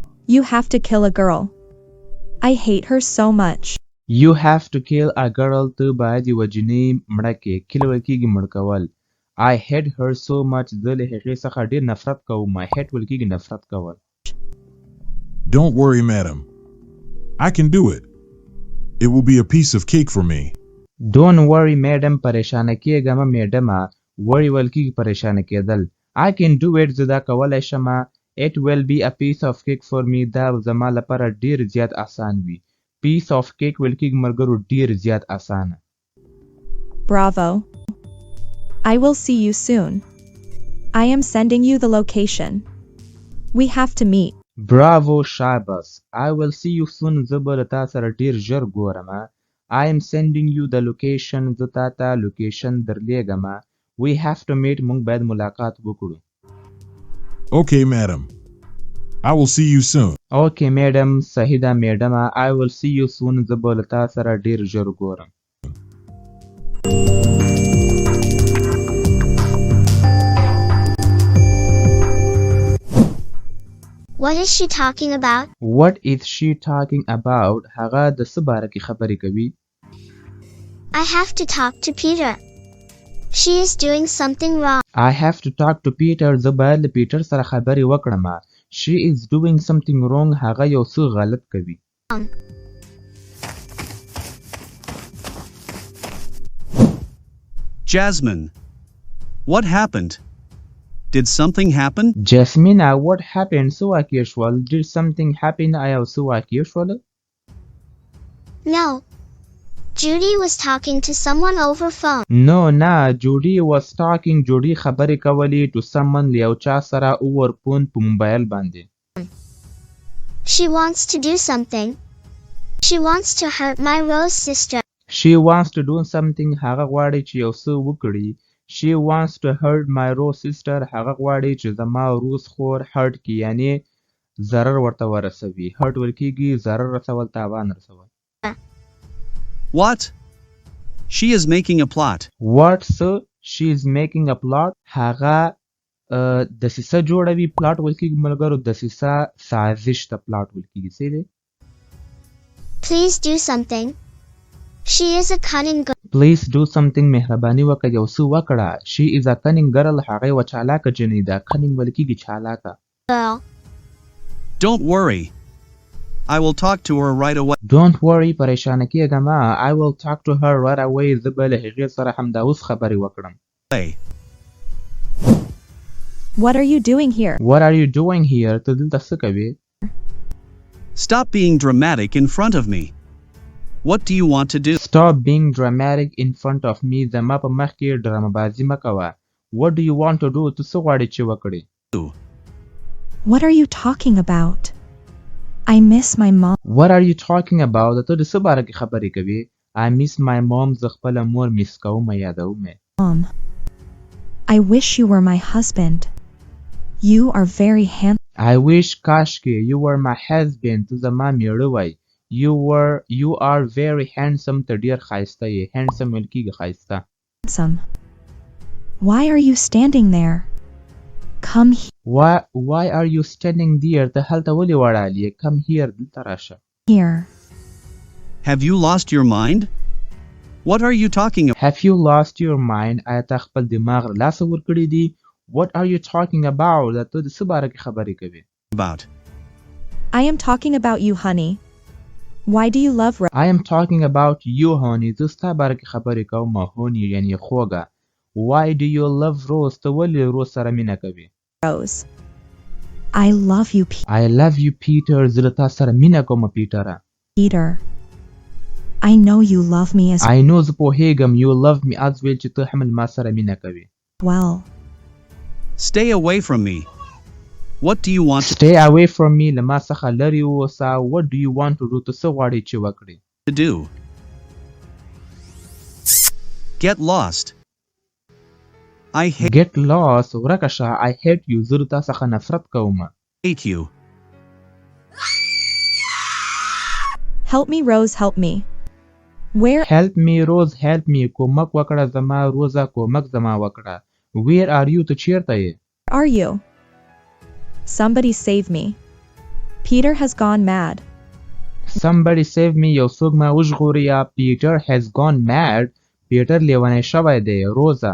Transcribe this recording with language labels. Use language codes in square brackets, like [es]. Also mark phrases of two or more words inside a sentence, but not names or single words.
[en] You have to kill a girl. I hate her so much. You have to kill a girl [ps] ته باید یوه جنۍ مړه کې kill ویل کېږي مړ کول. [en] I hate her so much [ps] زه له هغې څخه ډېر نفرت کوم. hate ویل کېږي نفرت کول. [en] Don't worry, madam. I can do it. It will be a piece of cake for me. Don't worry, madam. [ps] پریشانه کېږه مه میډمه. worry ویل کېږي پریشانه کېدل. [en] I can do it [ps] زه دا کولی شمه. [en] It will be a piece of cake for me [ps] دا زما لپاره ډېر زیات آسان وي. [en] piece of cake [ps] ویل کېږي ملګرو ډېر زیات آسانه. [en] Bravo. I will see you soon. I am sending you the location. We have to meet. Bravo, شاباس. I will see you soon [ps] زه به له تا سره ډېر ژر ګورمه. [en] I am sending you the location [ps] زه تا ته لوکیشن درلیږمه. [en] We have to meet [ps] موږ باید ملاقات وکړو. [en] Okay, madam. I will see you soon. Okay, madam. صحیح ده میډمه. I will see you soon [ps] زه به له تا سره ډېر ژر ګورم. [en] What is she talking about? What is she talking about? [ps] هغه د څه باره کې خبرې کوي؟ [en] I have to talk to Peter. She is doing something wrong. I have to talk to Peter. [ps] زه باید له پیټر سره خبرې وکړم. [en] She is doing something wrong. [ps] هغه یو څه غلط کوي. [en] Jasmine, what happened? Did something happen? Jasmine, what happened? [ps] څه واقع شول? [en] Did something happen? [ps] آیا څه واقع شول؟ [en] No. Judy was talking to someone over phone. No, Judy was talking. Judy [ps] خبرې کولې [en] to someone [ps] یو چا سره [en] over phone [ps] په موبایل باندې. [en] She wants to do something. She wants to hurt my Rose sister. She wants to do something. [ps] هغه غواړي چې یو څه وکړي. [en] She wants to hurt my Rose sister. [ps] هغه غواړي چې زما روز خور hurt کی یعنی ضرر ورته ورسوي. hurt ویل کېږي ضرر رسول تاوان رسول. [en] What? She is making a plot. What? So she is making a plot. [ps] هغه دسیسه جوړوي. plot ویل کېږي ملګرو دسیسه سازش ته plot ویل کېږي. څه دی؟ [en] Please do something. She is a cunning girl. Please do something. [ps] مهرباني وکړه یو څه وکړه. [en] She is a cunning girl. [ps] هغه یوه چالاکه جنۍ ده. cunning ویل کېږي چالاکه. [en] Don't worry. I will talk to her right away. Don't worry. [ps] پریشانه کېږه مه. [en] I will talk to her right away. [ps] زه به له هغې سره همدا اوس خبرې وکړم. [en] What are you doing here? What are you doing here? [ps] ته دلته څه کوې؟ [en] Stop being dramatic in front of me. What do you want to do? Stop being dramatic in front of me. [ps] زما په مخ کې ډرامه بازي مه کوه. [en] What do you want to do? [ps] ته څه غواړې چې وکړې؟ [en] What are you talking about? I miss my mom. What are you talking about? [ps] ته د څه باره کې خبرې کوې؟ [en] I miss my mom. [ps] زه خپله مور میس کوم یادوم. [en] Mom, I wish you were my husband. You are very handsome. I wish کاشکې you were my husband. [ps] ته زما میړه وای. [en] You are very handsome. [ps] ته ډېر ښایسته یې. handsome ویل کېږي ښایسته. [en] Why are you standing there? Come here. Why are you standing there? [ps] ته هلته ولې ولاړ یې؟ [en] Come here. [ps] دلته راشه. [en] Here. Have you lost your mind? What are you talking about? Have you lost your mind? [ps] آیا ته خپل دماغ له لاسه ورکړی دی؟ [en] What are you talking about? [ps] ته د څه باره کې خبرې کوې؟ [en] I am talking about you, honey. Why do you love Rose? I am talking about you, honey. [ps] زه ستا باره کې خبرې کوم honey یعنی خوږه. [en] Why do you love Rose? [ps] ته ولې روز سره مینه کوې؟ [en] Rose. I love you, I love you, Peter. [ps] زه له تا سره مینه کوم پیټره. [en] Peter. I know you love me as I know [ps] زه پوهېږم [en] you love me as well [ps] چې ته هم ما سره مینه کوې. [en] well. Stay away from me. What do you want Stay away from me. [ps] له ما څخه لرې اوسه. [en] What do you want to do? [ps] ته څه غواړې چې وکړې؟ [en] to do? Get lost. I hate Get lost. [ps] ورکه شه. [en] I hate you. [ps] زه له تا څخه نفرت کوم. [en] you. Help me, Rose, help me. Where Help me, Rose, help me. [ps] کومک وکړه زما روزه. کومک زما وکړه. [en] Where are you? [ps] ته چیرته یې؟ [en] are you? Somebody save me. Peter has gone mad. Somebody save me [ps] یو څوک ما وژغوریا. [en] Peter has gone mad. Peter [ps] لیونی شوی دی. [en] Rosa.